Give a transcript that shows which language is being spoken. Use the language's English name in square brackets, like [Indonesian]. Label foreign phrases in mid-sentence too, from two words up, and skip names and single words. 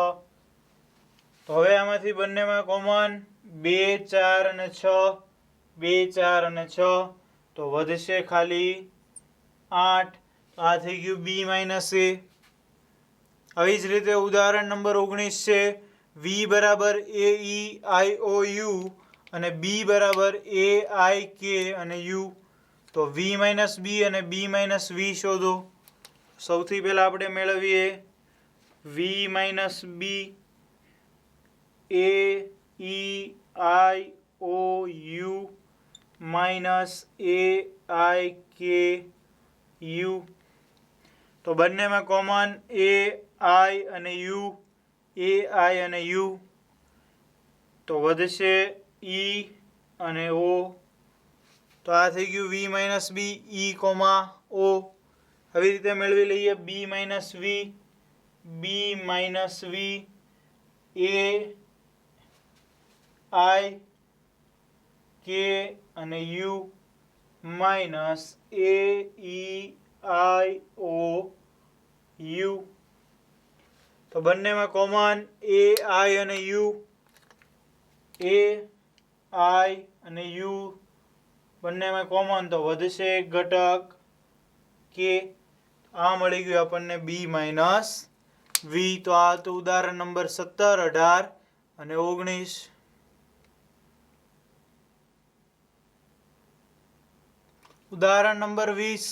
[Gujarati] તો હવે આમાંથી બંનેમાં કોમન 2 4 અને 6 2 4 અને 6 તો વધશે ખાલી 8. આ થઈ ગયું b માઇનસ a. આવી જ રીતે ઉદાહરણ નંબર 19 છે. v બરાબર a e i o u અને b બરાબર a i k અને u. તો v માઇનસ b અને b માઇનસ v શોધો. સૌથી પહેલા આપણે મેળવીએ v માઇનસ b. a e i o u માઇનસ a i k u. તો બંનેમાં કોમન a i અને u. a i અને u તો વધશે e અને o. તો આ થઈ ગયું v માઇનસ b e કોમા o. આવી રીતે મેળવી લઈએ b માઇનસ v. b માઇનસ v a i k અને u માઇનસ a e i o u. તો બંનેમાં કોમન a i અને u. a i અને u બંનેમાં કોમન તો વધશે એક ઘટક k. આ મળી ગયું આપણને b માઇનસ v. તો આ હતું ઉદાહરણ નંબર 17 18 અને 19. ઉદાહરણ નંબર 20.